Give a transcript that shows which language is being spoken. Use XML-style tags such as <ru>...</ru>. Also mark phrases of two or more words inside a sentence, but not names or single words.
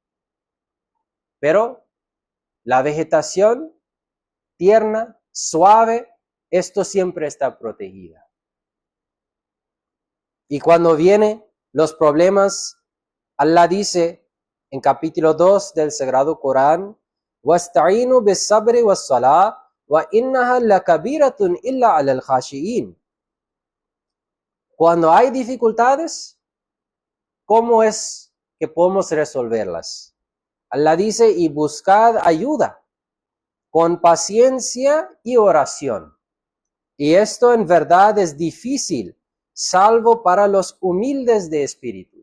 <es>Pero la vegetación tierna, suave, esto siempre está protegida. Y cuando vienen los problemas, Allah dice en capítulo 2 del Sagrado Corán,</es> <ar>وَاسْتَعِينُوا بِالصَّبْرِ وَالصَّلَاةِ وَإِنَّهَا لَكَبِيرَةٌ إِلَّا عَلَى الْخَاشِعِينَ.</ar> <es>Cuando hay dificultades, ¿cómo es que podemos resolverlas? Allah dice, y buscad ayuda con paciencia y oración. Y esto en verdad es difícil, salvo para los humildes de espíritu.</es>